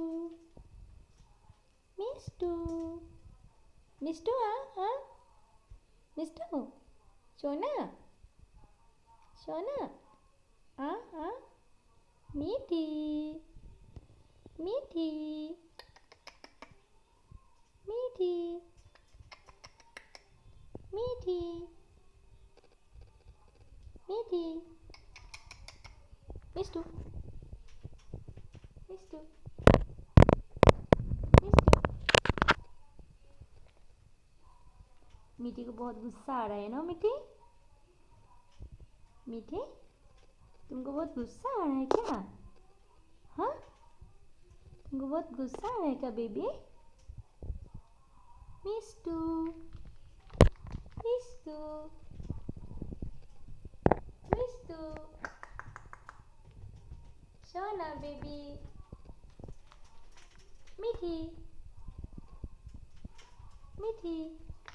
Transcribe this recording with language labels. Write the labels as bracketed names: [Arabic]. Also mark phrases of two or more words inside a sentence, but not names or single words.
[Hindi] मिष्टू मिष्टू हाँ मिष्टू सोना सोना हाँ मीठी मीठी मीठी मीठी मीठी मिष्टू मिष्टू मिष्टू मीठी को बहुत गुस्सा आ रहा है ना मीठी मीठी तुमको बहुत गुस्सा आ रहा है क्या हाँ तुमको बहुत गुस्सा आ रहा है क्या बेबी मिष्टू मिष्टू मिष्टू सोना बेबी मीठी मीठी